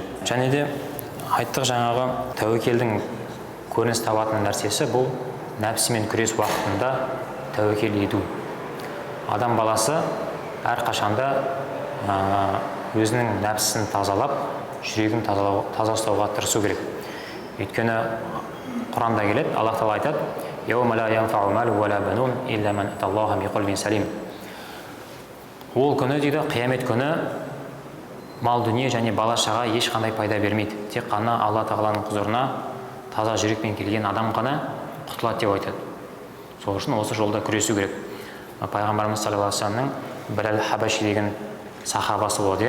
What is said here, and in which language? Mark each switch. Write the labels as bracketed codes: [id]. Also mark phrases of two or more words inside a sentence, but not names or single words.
[kk] Және де айттық жаңағы тәуекелдің көрініс табатын нәрсесі бұл нәпсімен күрес уақытында тәуекел ету. Адам баласы әрқашанда өзінің нәпсісін тазалап, жүрегін таза ұстауға тырысу керек. Өйткені Құранда келеді, Аллах Тағала айтады: [ar] "يوم لا ينفع مال ولا بنون إلا من أتى الله بقلب سليم." [kk] Ол күні дейді, қиямет күні мал дүние және бала шаға ешқандай пайда бермейді. Тек қана Алла Тағаланың құзырына таза жүрекпен келген адам ғана құтылады деп айтады. Сол үшін осы жолда күресу керек. Пайғамбарымыз [ar] صلى الله عليه وسلم [kk] Билал Хабаши деген сахабасы болды.